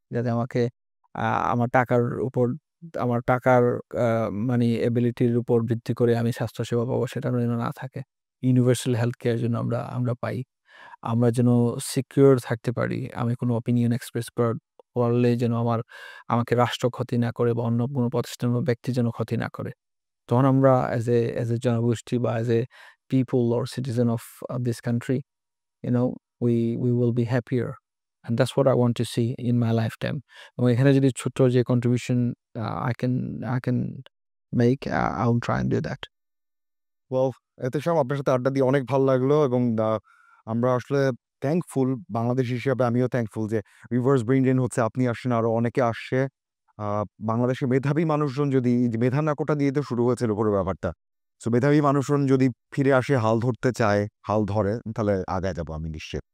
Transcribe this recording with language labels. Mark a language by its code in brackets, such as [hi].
[bn] যাতে আমাকে আ আমার টাকার উপর আমার টাকার আ মানি এবিলিটির উপর ভিত্তি করে আমি স্বাস্থ্যসেবা পাবো সেটা যেন না থাকে। ইউনিভার্সাল হেলথ কেয়ার যেন আমরা পাই। আমরা যেন সিকিউর থাকতে পারি। আমি কোনো অপিনিয়ন এক্সপ্রেস করলে যেন আমাকে রাষ্ট্র ক্ষতি না করে বা অন্য কোনো প্রতিষ্ঠান বা ব্যক্তি যেন ক্ষতি না করে। তখন আমরা [en] as a [bn] জনগোষ্ঠী বা [en] as a people or citizen of this country, we will be happier. And that's what I want to see in my lifetime. [bn] এবং এখানে যদি ছোট্ট যে [en] contribution I can make, I will try and do that. [bn] Well, এতেশাম আপনার সাথে আড্ডা দিয়ে অনেক ভালো লাগলো। এবং আমরা আসলে থ্যাঙ্কফুল, বাংলাদেশ হিসেবে আমিও থ্যাঙ্কফুল যে রিভার্স ব্রেইন ড্রেন হচ্ছে, আপনি আসছেন, আরও অনেকে আসছে। বাংলাদেশের মেধাবী মানুষজন যদি, এই যে মেধা নাকোটা দিয়ে তো শুরু হয়েছিল পুরো ব্যাপারটা, সো মেধাবী মানুষজন যদি ফিরে আসে, হাল ধরতে চায়, হাল ধরে, তাহলে আগায় যাবো আমি নিশ্চিত।